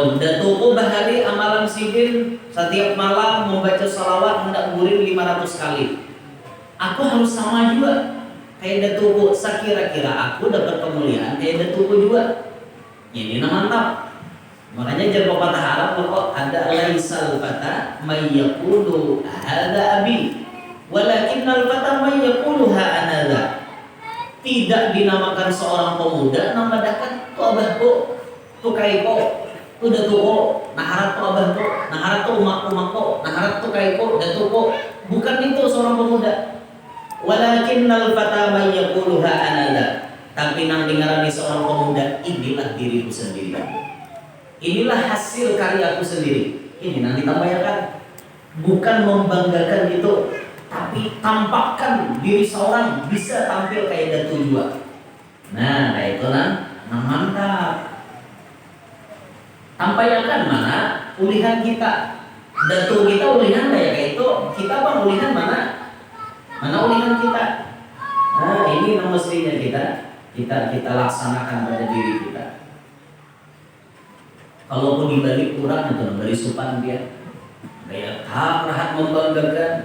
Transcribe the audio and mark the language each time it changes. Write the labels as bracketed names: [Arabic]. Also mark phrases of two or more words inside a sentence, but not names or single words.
[Banjar] Datuku bahari amalan sidin setiap malam membaca salawat hendak guring 500 kali. Aku harus sama juga kayak datuku. Sekira-kira aku dapat kemuliaan kayak datuku juga. Ini mantap. Makanya jangan pepatah Arab bahwa ada [Arabic] ليس الفتى من يقول هذا أبي ولكن الفتى من يقول ها أنا ذا. [Banjar] Tidak dinamakan seorang pemuda nama dakat tu abahku, tu kaiko, tu datuku, nah harap tu abahku, nah harap tu umakku, nah harap tu kaiko, datuku. Bukan itu seorang pemuda. [Arabic] ولكن الفتى من يقول ها أنا ذا. [Banjar] Tapi nang dengarani seorang pemuda, inilah diriku sendiri. Inilah hasil karyaku sendiri. Ini nanti tambahkan. Bukan membanggakan itu, tapi tampakkan diri seorang bisa tampil kayak datu juga. Nah, kayak itu nah mantap. Tampakkan mana ulihan kita. Datu kita ulihan kayak itu. Kita bang ulihan mana? Mana ulihan kita? Nah, ini yang mestinya kita laksanakan pada diri kita. Kalaupun dibalik kurang itu dari supan dia, kayak rahat membanggakan.